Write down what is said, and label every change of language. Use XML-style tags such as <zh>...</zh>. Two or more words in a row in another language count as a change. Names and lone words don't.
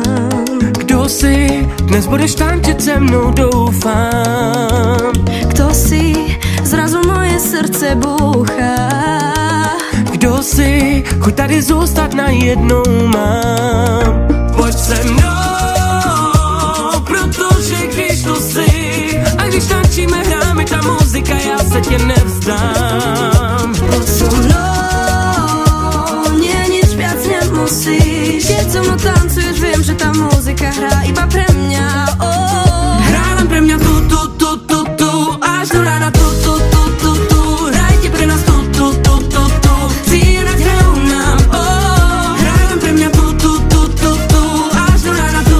<sk>Kto si? Dnes budeš tančiť</sk> <cs>se mnou, doufám.</cs> <sk>Kto si? Zrazu moje srdce búcha.</sk> <cs>Kdo si? Chuť tady zůstat najednou mám. Pojď se mnou, protože když tu si a když tančíme, hráme ta muzika, já se tě nevzdám.</cs> <sk>Poď so mnou, musíš. Keď so mnou tancuješ, viem, že tá muzika hrá iba pre mňa. Hrá len pre mňa tu, až do rána tu. Hrajte pre nás tu. Cíľať hrajú nám, hrá len pre mňa tu, až do rána tu.</sk>